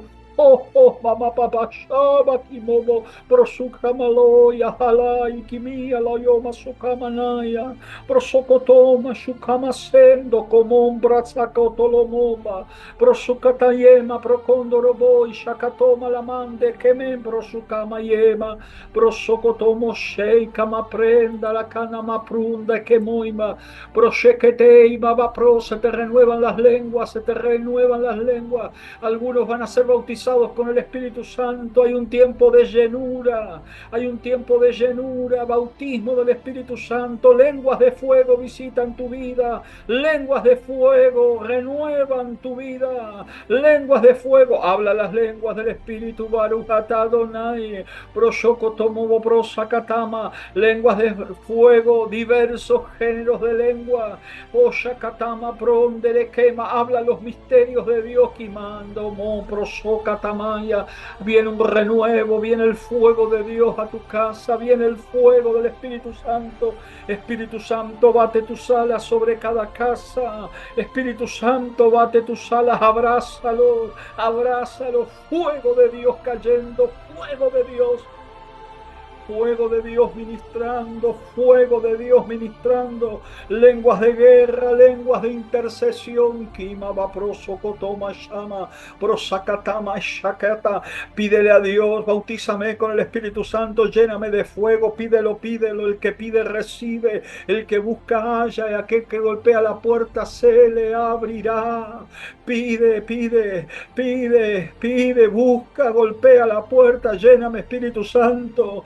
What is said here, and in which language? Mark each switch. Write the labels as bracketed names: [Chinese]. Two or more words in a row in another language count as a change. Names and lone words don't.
[Spanish] Oh, oh, mama papa shaba kimobo prosukama yahala ikimia la yoma sukamanaya prosokotoma shukama sendo komombra sakotolomoma prosukatayema prokondorobo shakatoma la mande kemembro sukama yema prosokotomo sheikama prenda la cana maprunda kemoima prosheketeiba va pro se te renuevan las lenguas, se te renuevan las lenguas. Algunos van a ser bautizados con el Espíritu Santo. Hay un tiempo de llenura, hay un tiempo de llenura, bautismo del Espíritu Santo. Lenguas de fuego visitan tu vida, lenguas de fuego renuevan tu vida, lenguas de fuego. Habla las lenguas del Espíritu. [Hebrew] Baruch atah Adonai, proshokotomo prosakatama, [Spanish] lenguas de fuego, diversos géneros de lengua. Oshakatama prondere quema, habla los misterios de Dios. Kimando mo prosokatamaya. Viene un renuevo, viene el fuego de Dios a tu casa, viene el fuego del Espíritu Santo. Espíritu Santo, bate tus alas sobre cada casa. Espíritu Santo, bate tus alas, abrázalo, abrázalo. Fuego de Dios cayendo, fuego de Dios. Fuego de Dios ministrando, fuego de Dios ministrando, lenguas de guerra, lenguas de intercesión. Kima va prosokotoma shama, prosakatama shakata. Pídele a Dios, bautízame con el Espíritu Santo, lléname de fuego, pídelo, pídelo. El que pide recibe, el que busca halla, y aquel que golpea la puerta se le abrirá. Pide, pide, pide, pide, busca, golpea la puerta, lléname Espíritu Santo.